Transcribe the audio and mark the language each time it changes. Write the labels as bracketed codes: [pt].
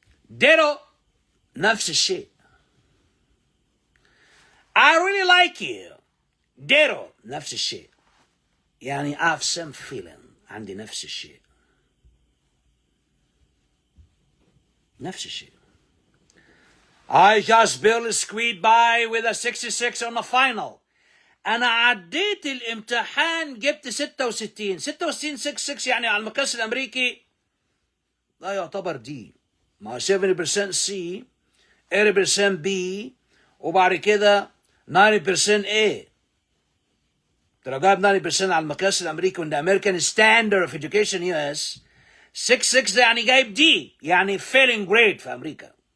[ar] ديرو نفس الشيء. [en] I really like you. [ar] ديرو نفس الشيء، يعني [en] I have same feeling، [ar] عندي نفس الشيء، نفس الشيء. [en] I just barely squeaked by with a 66 on the final. [ar] أنا عديت الامتحان جبت 66. 66 يعني على المقياس الأمريكي لا يعتبر دي، ما 70% C، 80% B، وبعد كده 90% A. لو جايب 90% على المقياس الأمريكي وإن [en] American Standard of Education US، [ar] 66 ده يعني جايب دي، يعني [en] failing grade [ar] في أمريكا.